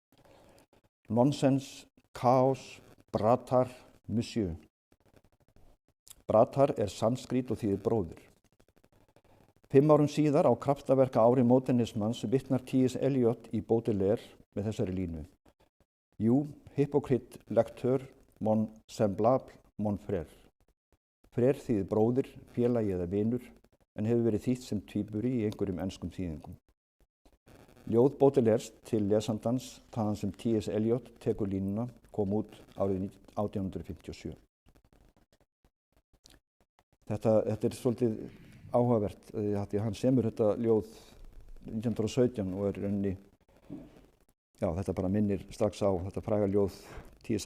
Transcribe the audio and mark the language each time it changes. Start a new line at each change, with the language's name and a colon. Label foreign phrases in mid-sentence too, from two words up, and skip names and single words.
Icelandic: Nonsens, kaos, bratar, monsieur. Bratar sanskrít og þýðir bróðir. 5 árum síðar á kraftaverka ári módernismans vitnar T.S. Eliot í Baudelaire með þessari línu. Jú,
French: hypocrite lecteur, mon semblable, mon frère.
Icelandic: Frère þýðir bróðir, félagi eða vinur, en hefur verið þýtt sem tvíburi í einhverjum enskum þýðingum. Ljóð Baudelaires til lesandans, þaðan sem T.S. Eliot tekur línuna, kom út árið 1857. Þetta svolítið áhugavert, því hann semur þetta ljóð 1917 og rauninni, þetta bara minnir strax á þetta fræga ljóð T.S.